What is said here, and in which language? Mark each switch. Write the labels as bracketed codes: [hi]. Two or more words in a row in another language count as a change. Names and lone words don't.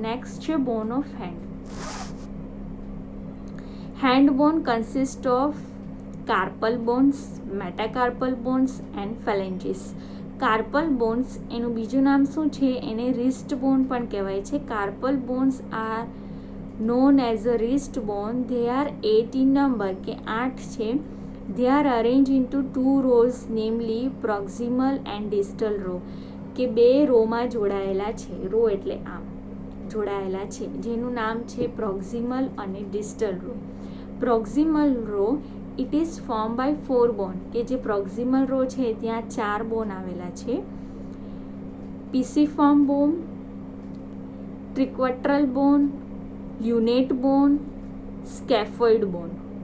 [gu] નેક્સ્ટ છે [en] bone of hand. Hand bone consist of carpal bones, metacarpal bones and phalanges. carpal bones [gu] એનું બીજું નામ શું છે? એને [en] wrist bone [gu] પણ કહેવાય છે. [en] carpal bones are known as a wrist bone. They are 8 in number, [gu] કે 8 છે. [en] They are arranged into 2 rows, namely proximal and distal row, [gu] કે 2 રોમાં જોડાયેલા છે. રો એટલે આમ જોડાયેલા છે, જેનું નામ છે પ્રોક્સિમલ અને [en] distal row. proximal row it is form by 4 bone, [gu] કે જે [en] proximal row [gu] છે ત્યાં 4 બોન આવેલા છે. [en] Pisiform bone, triquetral bone, lunate bone, scaphoid bone.